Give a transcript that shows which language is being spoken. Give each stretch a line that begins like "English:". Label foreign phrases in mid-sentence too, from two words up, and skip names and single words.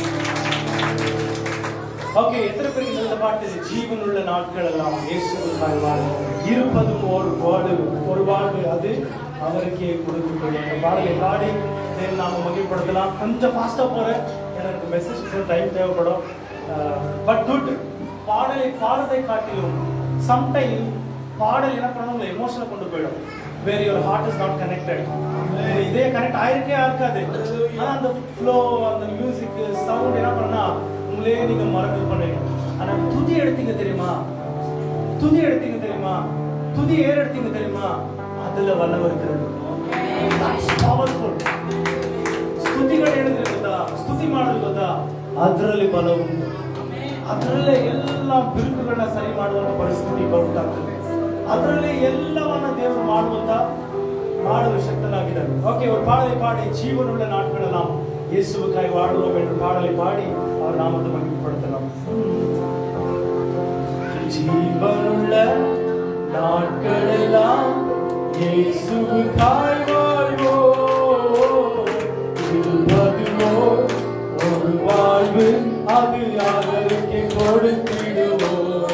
Tamil: ஓகே, எத்தனை பேருக்கு இந்த பாட்டு ஜீவனுள்ள நாட்கள் எல்லாம் இயேசுவுக்காய் வாழ்வோம், இருப்பதும் ஒரு வாழ்வு அது அவருக்கே கொடுக்கப்படும். அந்த பாடலை பாடி நாம மகிழ்ப்படுத்தலாம். கொஞ்சம் ஃபாஸ்டா போறேன், எனக்கு
English: message time
Tamil: தேவைப்படும்.
English: but good,
Tamil: பாடலை பாடுறதை காட்டிலும் சம்டைம் பாடல் என்ன பண்ணணும், உங்களை எமோஷனல் கொண்டு போயிடும்.
English: where your heart is not connected.
Tamil: இதே கனெக்ட் ஆயிருக்கே இருக்காது. ஆனா அந்த ஃப்ளோ, அந்த
English: music sound
Tamil: என்ன பண்ணா உங்களே நீங்க மறந்து பண்ணுவீங்க. ஆனா துதி எடுத்தீங்க தெரியுமா, துதி எடுத்தீங்க தெரியுமா, துதி ஏர் எடுத்தீங்க தெரியுமா, அதுல வல்லமை இருக்கிறது.
Kannada: ಪವರ್ಫುಲ್ ಸ್ತುತಿಗಳು ಹೇಳಿದ್ರಿಂದ ಸ್ತುತಿ ಮಾಡೋದ್ರಿಂದ ಅದರಲ್ಲಿ ಬಲ ಉಂಟು. ಅದರಲ್ಲೇ ಎಲ್ಲ ಬಿರುಕುಗಳನ್ನ ಸರಿ ಮಾಡುವಂತ ಪರಿಸ್ಥಿತಿ ಬರುತ್ತಾಗ್ತದೆ. ಅದರಲ್ಲೇ ಎಲ್ಲವನ್ನ ದೇವರು ಮಾಡುವ ಶಕ್ತನಾಗಿದ್ದಾನೆ.
Tamil: ஓகே, ஒரு பாடலை பாடி ஜீவனுள்ள நாட்களெல்லாம் இயேசுவுக்காய் வாழுவோம் என்று பாடலை பாடி அவர் நாமத்தை மகிமைப்படுத்தலாம். ஜீவனுள்ள நாட்களெல்லாம் இயேசுவுக்காய் வாழ்வோம், இதுவோ ஒரு வாழ்வு அது அவருக்கு கொடுத்திடுவோம்.